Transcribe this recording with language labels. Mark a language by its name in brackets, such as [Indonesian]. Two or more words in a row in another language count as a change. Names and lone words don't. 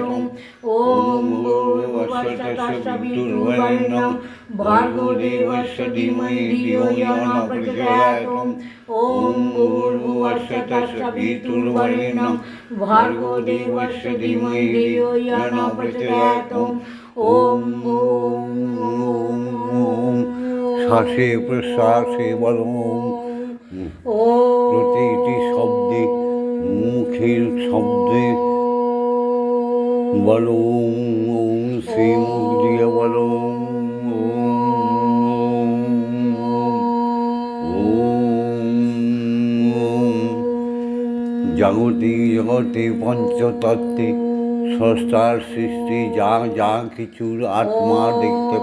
[Sanskrit] ॐ भूर्भुवस्सुः तत्सवितुर्वरेण्यं भर्गो देवस्य धीमहि धियो यो न प्रचोदयात्। ॐ भूर्भुवस्सुः तत्सवितुर्वरेण्यं भर्गो देवस्य धीमहि धियो यो न प्रचोदयात्। ॐ [Bangla] শ্বাসে প্রশ্বাসে বলো প্রতিটি শব্দে মুখের শব্দে বলো সেই মুখ দিয়ে বলো জগতে পঞ্চতত্ত্বে স্রষ্টার সৃষ্টি যা যা কিছুর আত্মা দেখতে